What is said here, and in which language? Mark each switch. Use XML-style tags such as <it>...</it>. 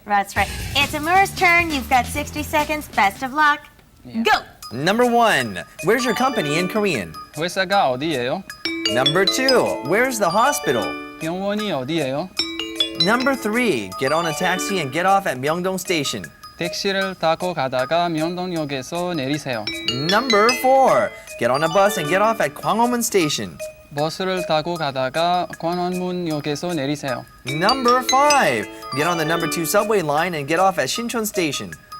<en>That's right. It's Amur's turn. You've got 60 seconds. Best of luck. Go! Number 1, where's your company in Korean?</en> <ko>회사가 어디예요?</ko> <en>Number 2, where's the hospital?</en> <ko>병원이 어디예요?</ko> <en>Number 3, get on a taxi and get off at Myeongdong Station.</en> <ko>택시를 타고 가다가 명동역에서 내리세요.</ko> <en>Number 4, get on a bus and get off at Gwanghwamun Station.</en> <ko>버스를 타고 가다가 관원문역에서 내리세요.</ko> <en>Number 5, get on the number 2 subway line and get off at Shinchon Station.</en>